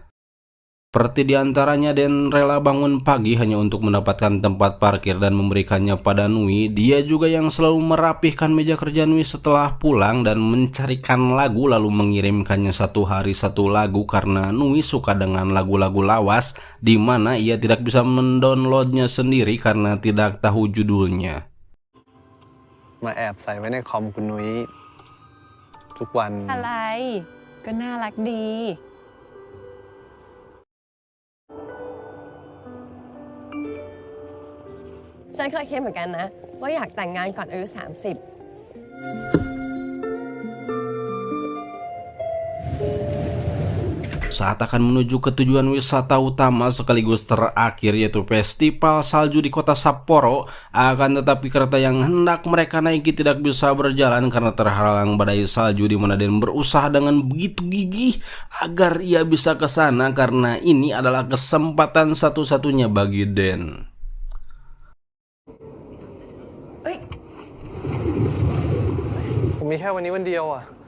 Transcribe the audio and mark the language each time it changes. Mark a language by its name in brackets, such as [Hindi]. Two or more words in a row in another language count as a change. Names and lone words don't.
[Indonesian] Seperti diantaranya Den rela bangun pagi hanya untuk mendapatkan tempat parkir dan memberikannya pada Nui. Dia juga yang selalu merapihkan meja kerja Nui setelah pulang dan mencarikan lagu lalu mengirimkannya 1 hari 1 lagu karena Nui suka dengan lagu-lagu lawas, di mana ia tidak bisa mendownloadnya sendiri karena tidak tahu judulnya. [Thai] มาแอบใส่ไว้ในคอมคุณนุ้ยทุกวัน อะไร ก็น่ารักดี ฉันเคยคิดเหมือนกันนะ ว่าอยากแต่งงานก่อนอายุ 30 [Indonesian] Saat akan menuju ke tujuan wisata utama sekaligus terakhir, yaitu festival salju di kota Sapporo, akan tetapi kereta yang hendak mereka naiki tidak bisa berjalan karena terhalang badai salju, di mana Den berusaha dengan begitu gigih agar ia bisa ke sana karena ini adalah kesempatan satu-satunya bagi Den. [Thai] ผมมีแค่วันนี้วันเดียวอะ